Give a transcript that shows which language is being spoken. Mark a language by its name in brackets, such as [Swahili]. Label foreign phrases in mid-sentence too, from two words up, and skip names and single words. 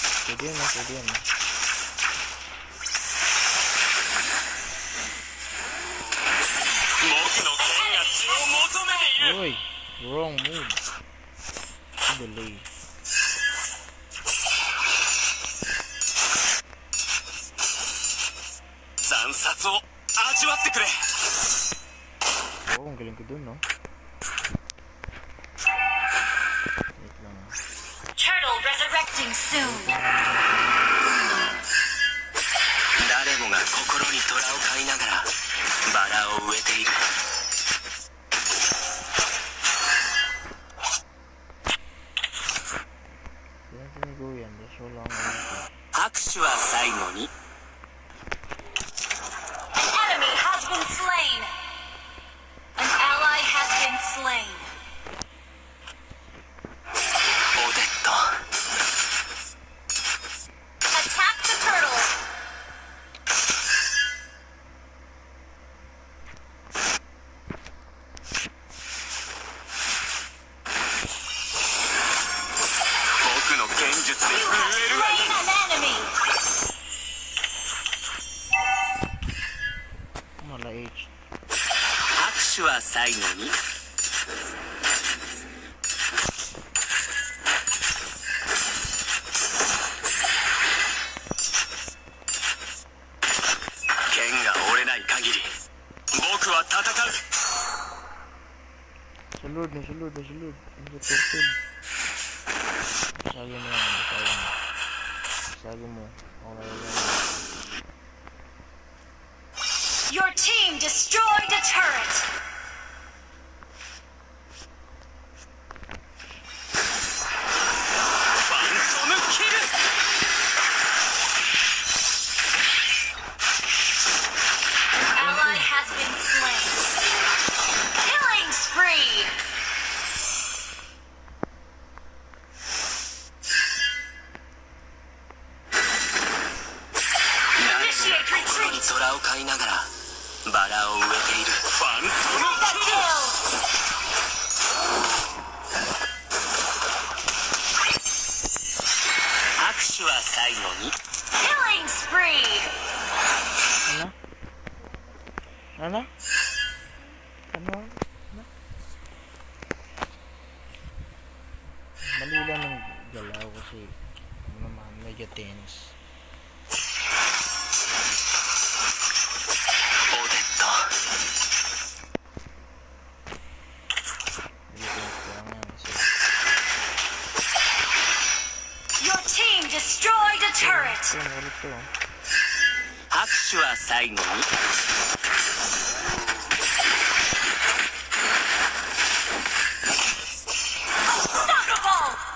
[Filipino] Pwede yan, pwede yan. [Japanese] 僕の剣が血を求めている。 [English] Uy! Wrong move. Delay. [Japanese] 惨殺を味わってくれ。 [Filipino] Oo, ang galing ko dun, no? Wait lang. [English] Turtle resurrecting soon. [Japanese] 誰もが心に虎を飼いながらバラを植えている。 [Filipino] Yan sinigaw yan. [English] Just so long. [Japanese] 拍手は最後に。 [English] An enemy has been slain. An ally has been slain. [Japanese] オデット。 [English] Attack the turtle. [Japanese] 僕の剣術で [English] You [Japanese] 震 [English] have [Japanese] えるがいい。 [English] slain an enemy. Mala H. [Japanese] 拍手は最後に。剣が折れない限り僕は戦う。 [Cebuano] Sulod na, sulod na, sulod. Ang turtle. [Filipino] Basagin mo yan, basagin mo. Basagin mo. Okay yan. [English] Your team destroyed a turret. Phantom kill! An ally has been slain. Killing spree. Initiate [Japanese] 心に [English] retreat. [Japanese] 虎を飼いながらバラを植えている。ファント [English] Mega [Japanese] ム [English] kill. [Japanese] 拍手は最後に。 [English] Killing spree. [Filipino] Ano? Ano? Ano? Mali lang ng galaw kasi ano naman, medyo tense. [Japanese] オデット。 [Filipino] Medyo tense ko lang yan kasi [English] Your team destroyed a turret. [Filipino] ito, ulit to. [Japanese] 拍手は最後に。 [English] Unstoppable.